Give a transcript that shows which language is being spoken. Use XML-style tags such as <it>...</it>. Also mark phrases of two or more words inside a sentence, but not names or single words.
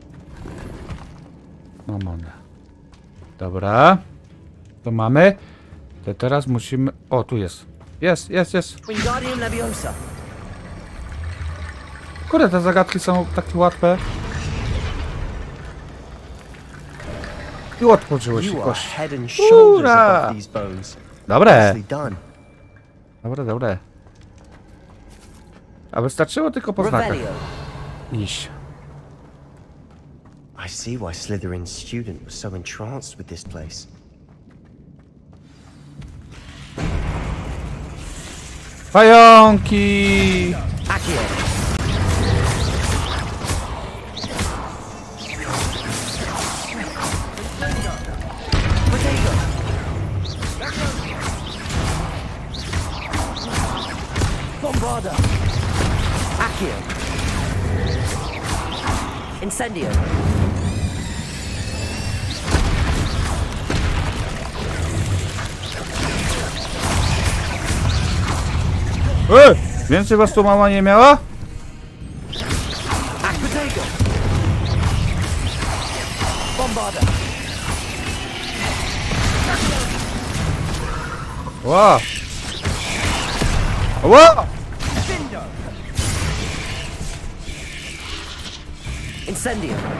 <pl>Mam one. Dobra. To mamy. To teraz musimy... O, tu jest. Jest. Wingardium Leviosa. Kurde, te zagadki są takie łatwe. I otworzyło się</pl> <en>You are</en> <pl>kość.</pl> <en>head and shoulders</en> <pl>Ura!</pl> <en>above these bones.</en> <pl>Dobre.</pl> <en>Nicely done.</en> <pl>Dobre. A wystarczyło tylko po znakach Revelio. iść.</pl> <en>I see why Slytherin's student was so entranced with this place.</en> <pl>Pająki! Accio. Potato. Bombarda. Accio. Incendio. Więcej was tu mama nie miała? Potato. Bombarda. Ła! Ła! Incendio.</pl>